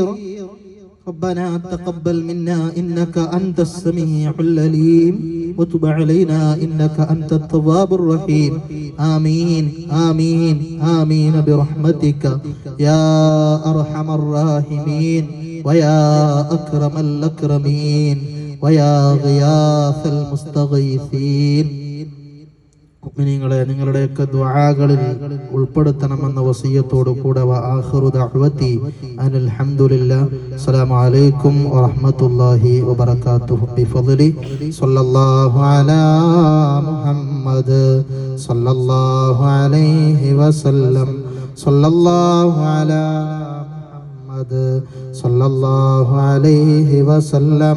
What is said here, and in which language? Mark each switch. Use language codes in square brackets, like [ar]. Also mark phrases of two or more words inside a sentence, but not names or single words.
[ar] ربنا تقبل منا إنك أنت السميع العليم وتب علينا إنك أنت التواب الرحيم. آمين آمين آمين برحمتك يا أرحم الراحمين ويا أكرم الأكرمين ويا غياث المستغيثين. [ml] മുഅ്മിനീങ്ങളെ, നിങ്ങളുടെയൊക്കെ ദുആകളിൽ ഉൾപ്പെടുത്തണമെന്ന വസിയത്തോടു കൂടെ [ar] وآخر دعوانا أن الحمد لله. السلام عليكم ورحمة الله وبركاته. بفضل صلى الله على محمد صلى الله عليه وسلم صلى الله على محمد صلى الله عليه وسلم.